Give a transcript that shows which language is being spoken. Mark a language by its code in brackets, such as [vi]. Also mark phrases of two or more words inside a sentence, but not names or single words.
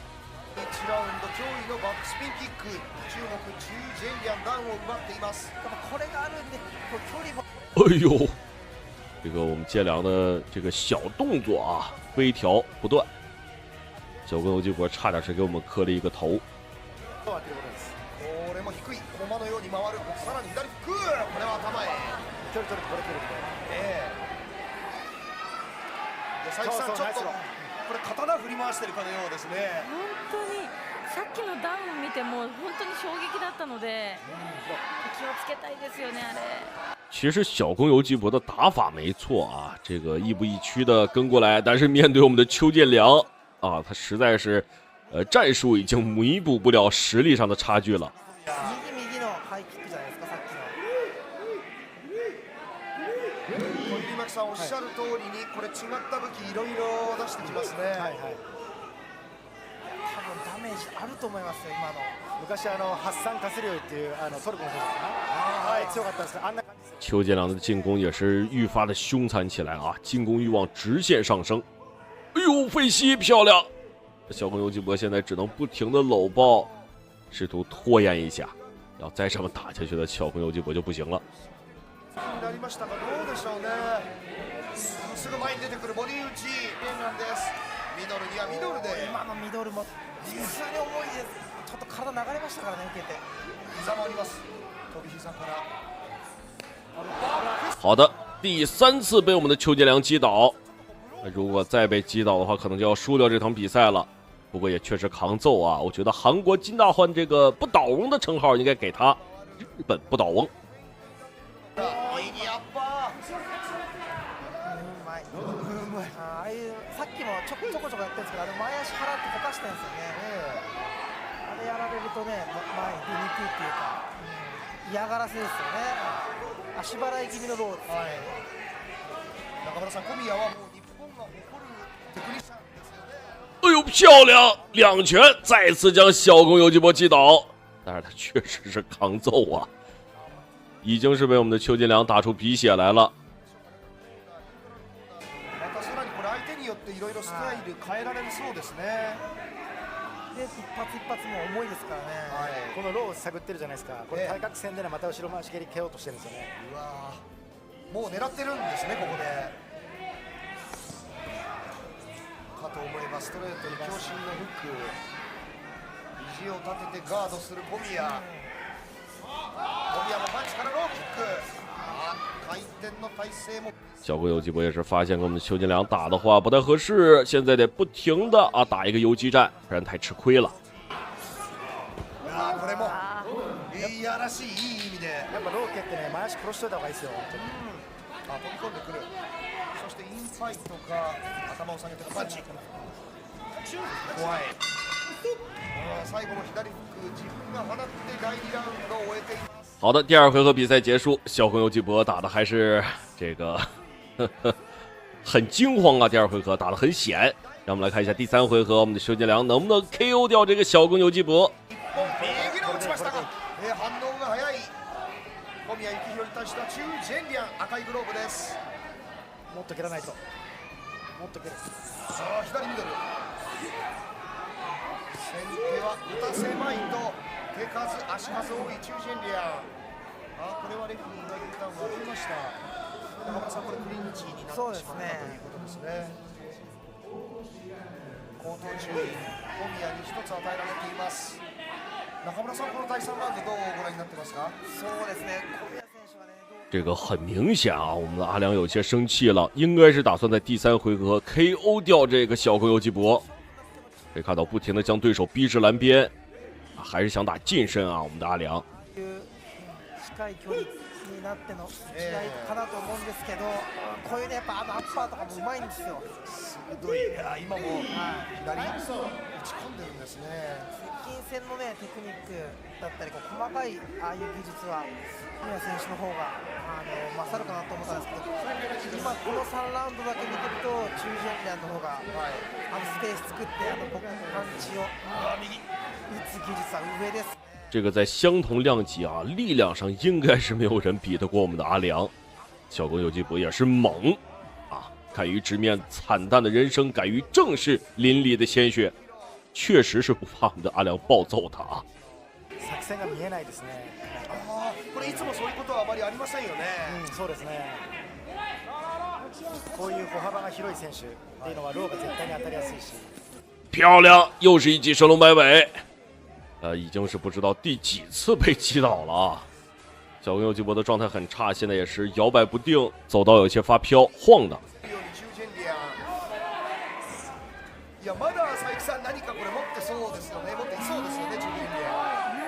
[zh] 哎呦，这个我们建良的这个小动作飞条不断，小宫游纪博差点是给我们磕了一个头。 [ja] 佐伯さん、ちょっとこれ刀振り回してるかのようですね。本当にさっきのダウンを見ても本当に衝撃だったので、気をつけたいですよねあれ。 [zh] 其实小宫游纪博的打法没错这个亦步亦趋的跟过来，但是面对我们的邱建良他实在是战术已经弥补不了实力上的差距了。 [ja] 入間さんおっしゃる通りにこれ違った武器いろいろ出してきますね。多分ダメージあると思いますよ今の。昔発散カスリオイっていうトルコの選手かな、強かったんですけど、あんな感じ。 [zh] 邱建良的进攻也是愈发的凶残起来进攻欲望直线上升。哎呦，飞膝漂亮！小宫游纪博现在只能不停的搂抱，试图拖延一下，要再这么打下去的小宫游纪博就不行了。 [ja] なりましたがどうでしょうね。すぐ前に出てくるボディ打ちなんです。ミドルにはミドルで。今のミドルも実に重いです。ちょっと体流れましたからね受けて。膝もあります。飛び膝から。 [zh] 好的，第3次被我们的邱建良击倒。如果再被击倒的话，可能就要输掉这场比赛了。不过也确实扛揍我觉得韩国金大焕这个不倒翁的称号应该给他，日本不倒翁。 [ja] ああいうさっきもちょこちょこやってるんですけど前足払ってぼかしてるんですよね。あれやられるとね前に出にくいっていうか、嫌がらせですよね。足払い気味のローです、中村さん、小宮はもう日本が誇るテクニシャンですよね。 [zh] 哎呦，漂亮！两拳再次将小宫游纪博击倒，但是他确实是扛揍已经是被我们的邱建良打出鼻血来了。 [ja] またさらにこれ相手によっていろいろスタイル変えられるそうですね。で一発一発も重いですからね。このローを探ってるじゃないですか。これ対角線でまた後ろ回し蹴り蹴ようとしてるんですよね。うわもう狙ってるんですねここで。かと思えばストレートに強振のフック、肘を立ててガードする小宮。小宮もパンチからローキック。回転の体勢も。 [zh] 小宫游纪博也是发现跟我们的邱建良打的话不太合适，现在得不停的打一个游击战，不然太吃亏了。 [ja] これもいやらしいいい意味で。やっぱロー蹴ってね前足殺しといた方がいいですよ。飛び込んでくる。そしてインファイトか頭を下げてのパンチ。怖い。最後も左フック自分が放って第2ラウンドを終えています。 [zh] 好的，第二回合比赛结束，小红游纪博打的还是这个很惊慌啊，第二回合打得很险。让我们来看一下第三回合，我们的修建良能不能 KO 掉这个小公游纪博。 [ja] 右の打ちましたが、反応が早い小宮幸宏に対しては中ジェンリアン赤いグローブです。もっと蹴らないと、もっと蹴る。さあ左ミドル、先手は打たせまいと手数足数多い中ジェンリアン。これはレフェリーが一旦割りました。中村さん、これクリンチになってしまったということですね。口頭注意、小宮に一つ与えられています。中村さん、この第3ラウンドどうご覧になってますか？そうですね、小宮選手はね、 [zh] 这个很明显啊，我们的阿良有些生气了，应该是打算在第三回合 KO 掉这个小公游纪博。可以看到不停的将对手逼至栏边，还是想打近身啊，我们的阿良。 [ja] 近い距離になっての試合かなと思うんですけど、こういうね、やっぱアッパーとかもうまいんですよ。鋭い、今も左打ち込んでるんですね。接近戦のね、テクニックだったり、こう細かいああいう技術は小宮選手の方が勝るかなと思ったんですけど、今この3ラウンドだけ見てると中ジェンリアンの方が、スペース作って僕のパンチを打つ技術は上です。 [zh] 这个在相同量级啊，力量上应该是没有人比得过我们的阿良。小公游纪博也是猛啊，敢于直面惨淡的人生，敢于正视淋漓的鲜血，确实是不怕我们的阿良暴揍他啊。 [ja] 作戦が見えないですね。これいつもそういうことはあまりありませんよね。そうですね。こういう歩幅が広い選手っていうのはローが絶対に当たりやすいし。 [zh] 漂亮，又是一记神龙摆尾。已经是不知道第几次被击倒了啊！小公游纪博的状态很差，现在也是摇摆不定，走道有些发飘晃的。 [ja] いや、まだ佐伯さん、何かこれ持ってそうですよね、持っていそうですよね、中ジェンリアン。